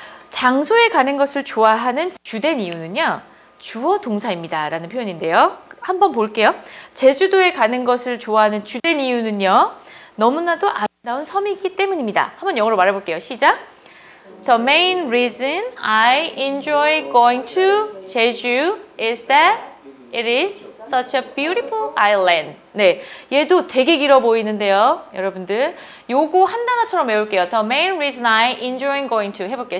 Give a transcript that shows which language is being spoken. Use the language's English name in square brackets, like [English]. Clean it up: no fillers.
[Korean] 장소에 가는 것을 좋아하는 주된 이유는요. 주어 동사입니다. 라는 표현인데요. 한번 볼게요. 제주도에 가는 것을 좋아하는 주된 이유는요. 너무나도 아름다운 섬이기 때문입니다. 한번 영어로 말해볼게요. 시작. [English] The main reason I enjoy going to Jeju is that it is such a beautiful island. [Korean] 네, 얘도 되게 길어 보이는데요. 여러분들, 요거 한 단어처럼 외울게요. [English] The main reason I enjoy going to [Korean] 해볼게요.